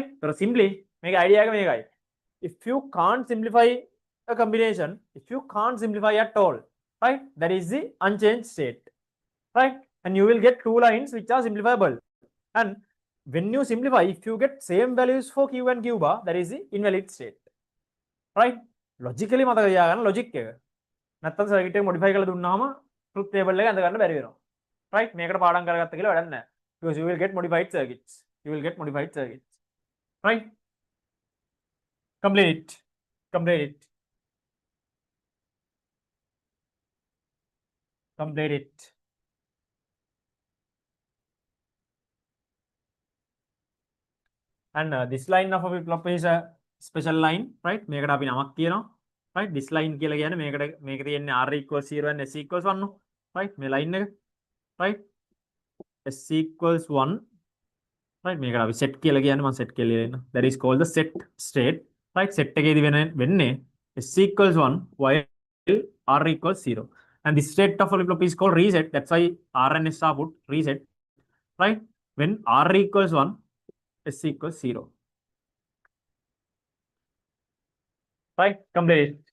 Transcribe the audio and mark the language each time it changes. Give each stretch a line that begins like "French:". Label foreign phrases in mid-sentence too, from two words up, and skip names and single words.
English: So simply make idea if you can't simplify a combination, if you can't simplify at all, right, that is the unchanged state, right? And you will get two lines which are simplifiable. And when you simplify, if you get same values for q and q bar, that is the invalid state, right? Logically logic
Sinhala: නැත්තම් circuit එක modify කරලා දුන්නාම
English: truth table
Sinhala: එක ඇඳ ගන්න බැරි වෙනවා, right? මේකට පාඩම් කරගත්ත කියලා වැඩක් නැහැ,
English: because you will get modified circuits, right? Complete it. And this line of a flip-flop is a special line, right?
Sinhala: මේකට අපි නමක් කියනවා,
English: right? This line
Sinhala: කියලා කියන්නේ මේක තියෙන්නේ
English: r equals 0 and s equals 1, right?
Sinhala: මේ line එක, right?
English: s equals 1,
Sinhala: right? මේකට අපි set කියලා කියන්නේ, මම set කියලා ලියන්න.
English: That is called the set state, right?
Sinhala: Set එකේදී වෙන්නේ
English: s equals 1 while r equals 0. And this state of a flip-flop is called reset. That's why r and s are put reset, right? When r equals 1, s equals 0. Right? Complete.